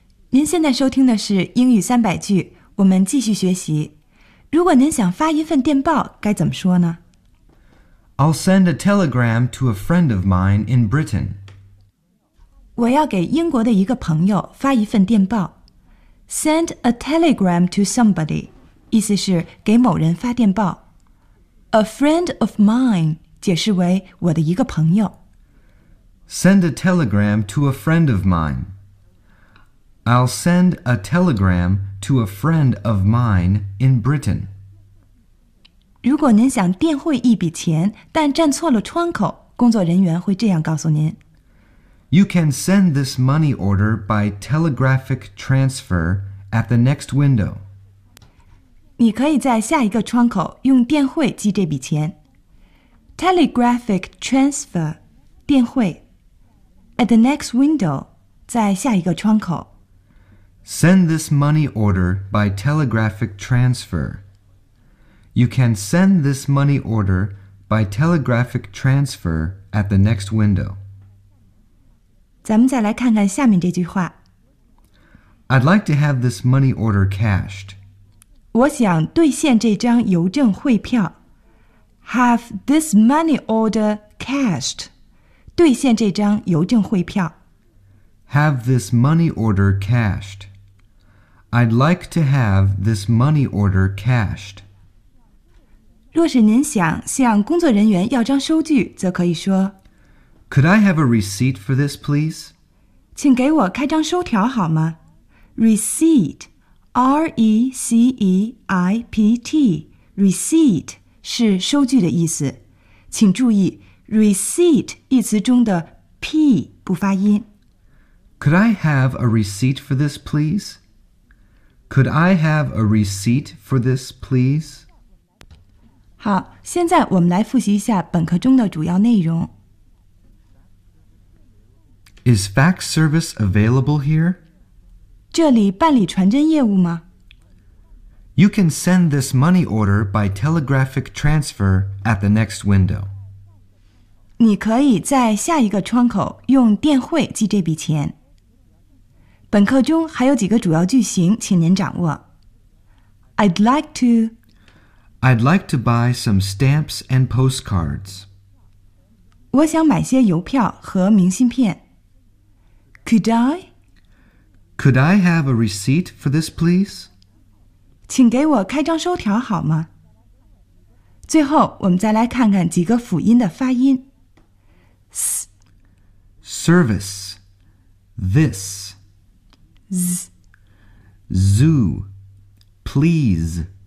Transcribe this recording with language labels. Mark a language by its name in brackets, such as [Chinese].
[Chinese] 您现在收听的是英语三百句，我们继续学习。如果您想发一份电报，该怎么说呢？ [English] I'll send a telegram to a friend of mine in Britain. [Chinese] 我要给英国的一个朋友发一份电报。 [English] Send a telegram to somebody， [Chinese] 意思是给某人发电报。 [English] A friend of mine， [Chinese] 解释为我的一个朋友。 [English] Send a telegram to a friend of mine. I'll send a telegram to a friend of mine in Britain. [Chinese] 如果您想电汇一笔钱，但站错了窗口，工作人员会这样告诉您。 [English] You can send this money order by telegraphic transfer at the next window. [Chinese] 你可以在下一个窗口用电汇寄这笔钱。 [English] Telegraphic transfer, 电汇。 At the next window, [Chinese] 在下一个窗口。 [English] Send this money order by telegraphic transfer. You can send this money order by telegraphic transfer at the next window. [Chinese] 咱们再来看看下面这句话。 [English] I'd like to have this money order cashed. [Chinese] 我想兑现这张邮政汇票。 [English] Have this money order cashed. [Chinese] 兑现这张邮政汇票。 [English] Have this money order cashed. I'd like to have this money order cashed. [Chinese] 若是您想向工作人员要张收据，则可以说 [English] Could I have a receipt for this, please? [Chinese] 请给我开张收条好吗？ [English] Receipt, R-E-C-E-I-P-T, receipt [Chinese] 是收据的意思。请注意 receipt 一词中的 P 不发音。 [English] Could I have a receipt for this, please? Could I have a receipt for this, please? [Chinese] 好，现在我们来复习一下本课中的主要内容。 [English] Is fax service available here? [Chinese] 这里办理传真业务吗？ [English] You can send this money order by telegraphic transfer at the next window. [Chinese] 你可以在下一个窗口用电汇寄这笔钱。本课中还有几个主要句型，请您掌握。 [English] I'd like to. I'd like to buy some stamps and postcards. [Chinese] 我想买些邮票和明信片。 [English] Could I? Could I have a receipt for this, please? [Chinese] 请给我开张收条好吗？最后，我们再来看看几个辅音的发音。 [English] Service. This. Z. Zoo. Please.